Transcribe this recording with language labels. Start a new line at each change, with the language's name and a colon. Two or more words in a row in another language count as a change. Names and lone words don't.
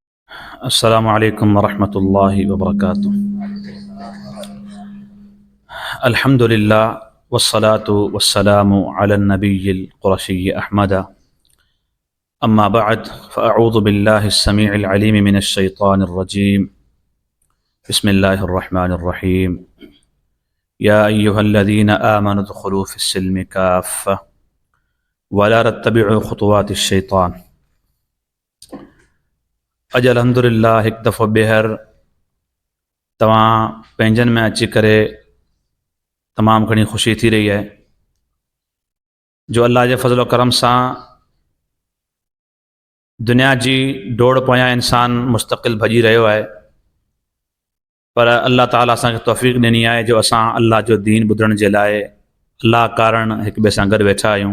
Arabic: السلام عليكم ورحمة الله وبركاته۔ الحمد لله والصلاة والسلام على النبي القرشي أحمد. أما بعد فأعوذ بالله السميع العليم من الشيطان الرجيم. بسم الله الرحمن الرحيم. يا أيها الذين آمنوا ادخلوا في السلم كافة ولا تتبعوا خطوات الشيطان.
Sindhi: अज अल्हम्दुलिल्लाह एक दफ़ो ॿीहर तव्हां पंहिंजनि में अची करे तमामु घणी ख़ुशी थी रही है जो अल्लाह जे फज़ल करम सां दुनिया जी डोड़ पोयां इंसान मुस्तक़िल भॼी रहियो आहे, पर अल्लाह ताला असांखे तौफ़ीक़ ॾिनी आहे जो असां अल्लाह जो दीन ॿुधण जे लाइ अल्लाह कारण हिक ॿिए सां गॾु वेठा आहियूं।